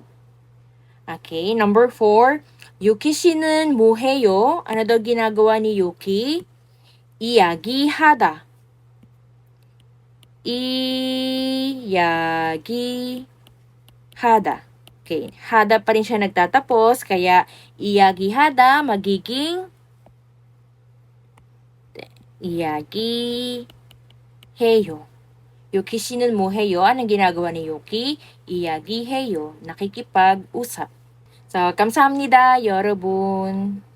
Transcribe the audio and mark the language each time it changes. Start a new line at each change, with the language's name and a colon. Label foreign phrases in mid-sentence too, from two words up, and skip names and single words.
English: Okay, number 4.
Korean: Yuki 씨는 뭐 해요?
Filipino: Ano daw ginagawa ni Yuki?
Korean: 이야기하다. 이야기하다.
Filipino: Okay, hada pa rin siya nagtatapos, kaya 이야기하다 magiging 이야기해요.
Korean: Yuki 씨는 뭐 해요?
Filipino: Anong ginagawa ni Yuki?
Korean: 이야기해요. Nakikipag-usap. So, 감사합니다, 여러분.